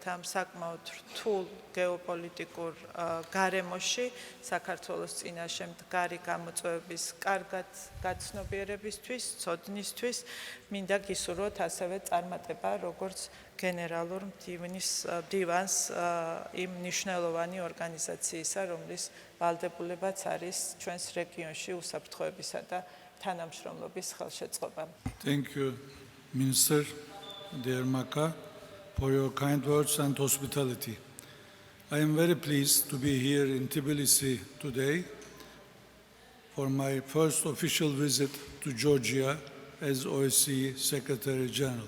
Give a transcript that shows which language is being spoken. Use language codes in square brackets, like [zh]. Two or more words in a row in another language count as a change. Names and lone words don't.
[ka] ამ საკმაოდ რთულ გეოპოლიტიკურ გარემოში, საქართველოს წინაშე მდგარი გამოწვევების კარგად გაცნობიერებისთვის, ცოდნისთვის, მინდა გისურვოთ ასევე წარმატება, როგორც გენერალურ მდივანს იმ მნიშვნელოვანი ორგანიზაციისა, რომლის ვალდებულებაც არის ჩვენს რეგიონში უსაფრთხოებისა და თანამშრომლობის ხელშეწყობა. [en] Thank you, Minister Dermaka, for your kind words and hospitality. I am very pleased to be here in Tbilisi today for my first official visit to Georgia as OSCE Secretary General.